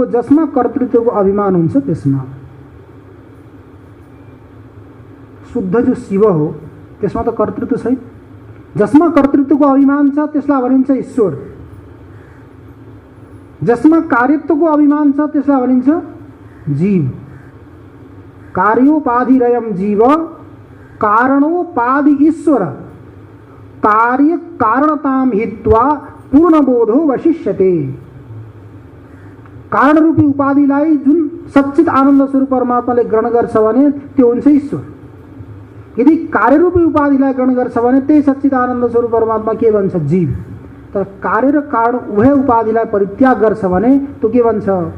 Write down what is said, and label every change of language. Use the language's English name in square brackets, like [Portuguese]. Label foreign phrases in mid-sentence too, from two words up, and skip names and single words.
[Nepali] जसमा कर्तृत्वको अभिमान हुन्छ त्यसमा। शुद्ध जो शिव हो त्यसमा त कर्तृत्व छैन। जसमा कर्तृत्वको अभिमान छ त्यसलाई भनिन्छ ईश्वर। जसमा कार्यत्वको अभिमान छ त्यसलाई भनिन्छ जीव। [Sanskrit] कार्योपाधिरयम जीव कारणोपाधि ईश्वर कार्य कारणताम हित्वा पूर्णबोधो वशिष्यते। [Nepali] कारण रूपी उपाधिलाई जुन सच्चित आनन्द स्वरूप परमात्माले ग्रहण गर्छ भने त्यो हुन्छ ईश्वर। यदि कार्यरूपी उपाधिलाई ग्रहण गर्छ भने त्यही सच्चित आनन्द स्वरूप परमात्मा के भन्छ? जीव। तर कार्य र कारण उभय उपाधिलाई परित्याग गर्छ भने त्यो के भन्छ?